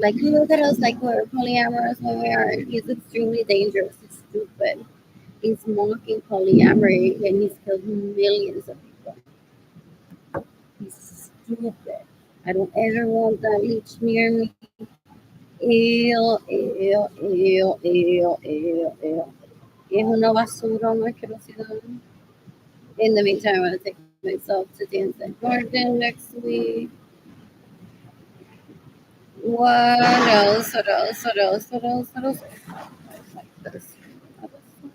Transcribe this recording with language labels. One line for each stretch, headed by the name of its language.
English: Like, look at us, like we're polyamorous when we are. He's extremely dangerous. He's stupid. He's mocking polyamory, and he's killed millions of people. He's stupid. I don't ever want that leech near me. Ew, ew, ew, ew, ew, ew.
Spanish: Es una basura, una asquerosidad.
English: In the meantime, I'm going to take myself to dance at Garden next week. What else? What else? What else? What else? What else? Like this. What else?